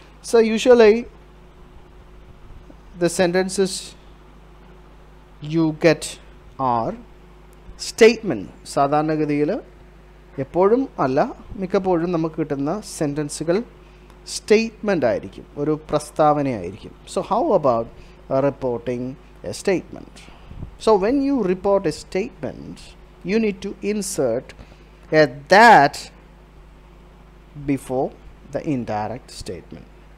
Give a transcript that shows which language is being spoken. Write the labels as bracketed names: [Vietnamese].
[English] So usually the sentences you get are statement. [Malayalam] സാധാരണഗതിയിൽ എപ്പോഴും അല്ല മിക്കപ്പോഴും നമുക്ക് കിട്ടുന്ന സെൻറ്റൻസുകൾ സ്റ്റേറ്റ്മെൻ്റ് ആയിരിക്കും, ഒരു പ്രസ്താവനയായിരിക്കും. [English] So how about reporting a statement? So when you report a statement, you need to insert a that before the indirect statement.